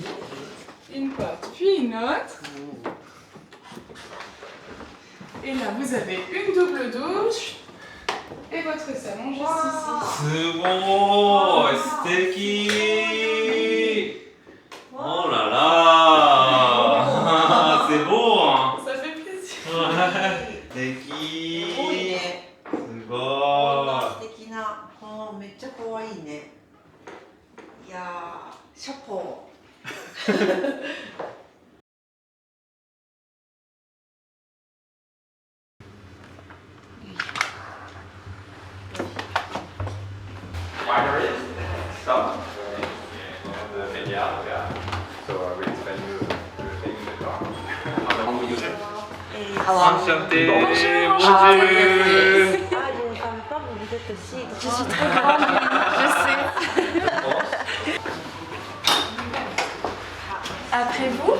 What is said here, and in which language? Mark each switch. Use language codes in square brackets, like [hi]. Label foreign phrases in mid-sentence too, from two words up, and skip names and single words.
[fr] Une porte, puis une autre. Et là, vous avez une double douche. Et votre salon juste ici. C'est beau. Sticky. Oh là là. C'est beau, hein. Ça fait plaisir. Sticky. [ja] すごいね。すごこんい。な素敵な。めっちゃ可愛いね。いやー、シャポー。 [en] Stop. The filiale, yeah. So we explain you everything in the car. How long we use it? [fr] Enchanté. Bonjour. Ah, Bonjour. je ne savais pas, mais vous êtes aussi. Je suis très grande, je sais. Après vous.